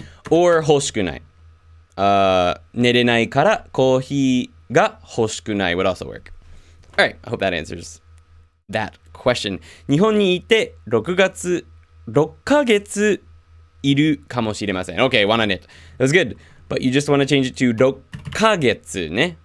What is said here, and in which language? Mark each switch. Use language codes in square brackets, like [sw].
[en] or [ja] 欲しくない。寝れないからコーヒーが欲しくない [en] would also work. Alright, I hope that answers that question. [ja] 日本にいて6ヶ月いるかもしれません。 [en] Okay, one on it. That's good. But you just want to change it to [ja] 6ヶ月ね。